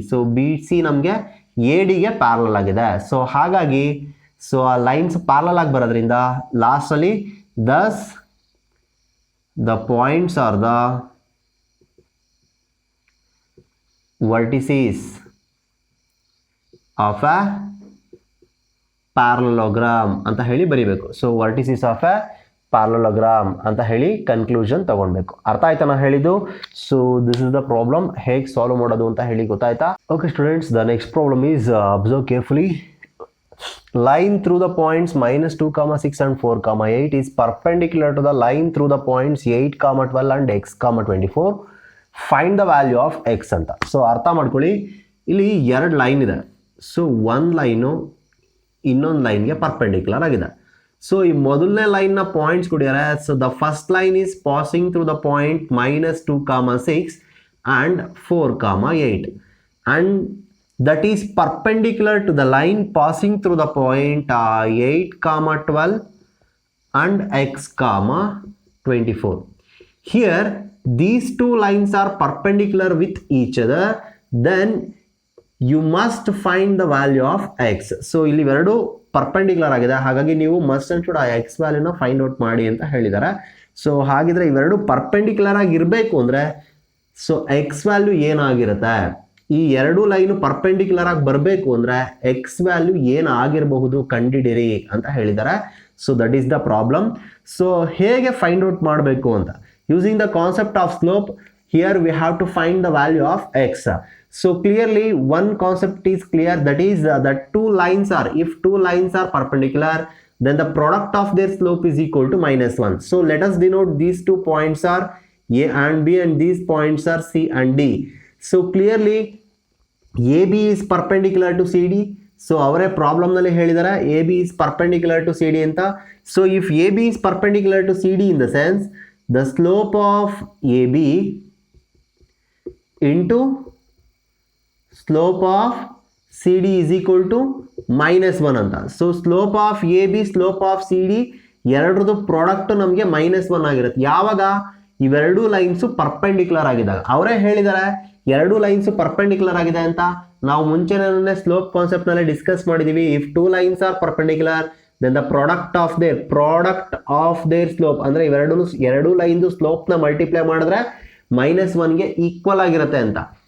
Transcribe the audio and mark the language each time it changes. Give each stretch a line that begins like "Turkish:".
Kannada: So B C ನಮಗೆ A ಡಿಗೆ parallel ಆಗಿದೆ. ಸೊ ಹಾಗಾಗಿ ಸೊ ಆ ಲೈನ್ಸ್ ಪ್ಯಾರಲಲ್ ಆಗಿ ಬರೋದ್ರಿಂದ ಲಾಸ್ಟಲ್ಲಿ
English: thus the points are the vertices of a parallelogram
Kannada: ಅಂತ ಹೇಳಿ ಬರೀಬೇಕು. So
English: vertices of a parallelogram
Kannada: ಅಂತ ಹೇಳಿ ಕನ್ಕ್ಲೂಷನ್ ತಗೊಳ್ಬೇಕು. ಅರ್ಥ ಆಯ್ತಾ ನಾನು ಹೇಳಿದ್ದು? So
English: This is the problem.
Kannada: ಹೇಗೆ ಸಾಲ್ವ್ ಮಾಡೋದು ಅಂತ ಹೇಳಿ ಗೊತ್ತಾಯ್ತಾ?
English: Okay students, the next problem is observe carefully. Line through the points -2, 6 and 4, 8 is perpendicular to the line through the points 8, 12 and x, 24. Find the value of x ಅಂತ.
Kannada: So ಅರ್ಥ ಮಾಡ್ಕೊಳ್ಳಿ, ಇಲ್ಲಿ ಎರಡು ಲೈನ್ ಇದೆ. ಸೊ ಒಂದು line ಇನ್ನೊಂದು ಲೈನ್ಗೆ perpendicular ಆಗಿದೆ. ಸೊ ಈ ಮೊದಲನೇ ಲೈನ್ನ points ಕೊಡಿದ್ದಾರೆ.
English: So the first line is passing through the point -2, 6 and 4, 8 and that is perpendicular to the line passing through the point 8, 12 and x, 24. Here these two lines are perpendicular with each other, then you must find the value of x.
Kannada: So ಇಲ್ಲಿ ಎರಡು perpendicular ಆಗಿದೆ, ಹಾಗಾಗಿ ನೀವು
English: must and should
Kannada: ಆ x ವ್ಯಾಲ್ಯೂನ find out ಮಾಡಿ ಅಂತ ಹೇಳಿದ್ದಾರೆ. So ಹಾಗಿದ್ರೆ ಇವೆರಡು ಪರ್ಪೆಂಡಿಕ್ಯುಲರ್ ಆಗಿ ಇರಬೇಕು ಅಂದರೆ ಸೊ x ವ್ಯಾಲ್ಯೂ ಏನಾಗಿರುತ್ತೆ, ಈ ಎರಡು ಲೈನು ಪರ್ಪೆಂಡಿಕ್ಯುಲರ್ ಆಗಿ ಬರಬೇಕು ಅಂದರೆ ಎಕ್ಸ್ ವ್ಯಾಲ್ಯೂ ಏನಾಗಿರಬಹುದು ಕಂಡಿಡಿರಿ ಅಂತ ಹೇಳಿದ್ದಾರೆ.
English: So that is the problem. So
Kannada: ಹೇಗೆ ಫೈಂಡ್ ಔಟ್ ಮಾಡಬೇಕು ಅಂತ,
English: Using the concept of slope, here we have to find the value of x. So clearly one concept is clear, that is that two lines are, if two lines are perpendicular, then the product of their slope is equal to -1. So let us denote these 2 points are A and B and these points are C and D. So clearly AB is perpendicular to CD. So
Kannada: ಅವರೇ ಪ್ರಾಬ್ಲಮ್ನಲ್ಲಿ ಹೇಳಿದ್ದಾರೆ
English: AB is perpendicular to CD ಅಂತ. So if AB is perpendicular to CD in the sense the slope of AB into slope of CD is equal to -1 ಅಂತ.
Kannada: So slope of AB slope of CD ಎರಡರದ್ದು product ನಮಗೆ -1 ಆಗಿರುತ್ತೆ. ಯಾವಾಗ ಇವೆರಡು lines perpendicular ಆಗಿದ್ದಾಗ. ಅವರೇ ಹೇಳಿದ್ದಾರೆ ಎರಡು lines perpendicular ಆಗಿದೆ ಅಂತ. ನಾವು ಮುಂಚೆನೇ ಸ್ಲೋಪ್ ಕಾನ್ಸೆಪ್ಟ್ನಲ್ಲಿ ಡಿಸ್ಕಸ್ ಮಾಡಿದ್ದೀವಿ.
English: if two lines are perpendicular then the product of their slope
Kannada: ಅಂದರೆ ಎರಡು ಲೈನ್ದು ಸ್ಲೋಪ್ನ ಮಲ್ಟಿಪ್ಲೈ ಮಾಡಿದ್ರೆ -1ಗೆ ಈಕ್ವಲ್ ಆಗಿರುತ್ತೆ ಅಂತ.